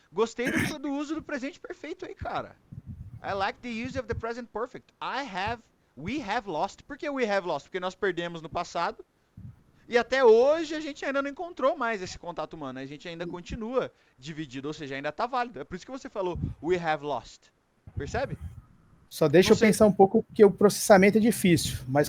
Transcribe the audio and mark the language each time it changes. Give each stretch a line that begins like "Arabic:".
Portuguese: Gostei do uso do presente perfeito aí, cara.
English: I like the use of the present perfect. We have lost.
Portuguese: Por que
English: we have lost?
Portuguese: Porque nós perdemos no passado. E até hoje a gente ainda não encontrou mais esse contato humano. A gente ainda continua dividido, ou seja, ainda tá válido. É por isso que você falou
English: we have lost.
Portuguese: Percebe? Só deixa Não eu sei. pensar um pouco, porque o processamento é difícil, mas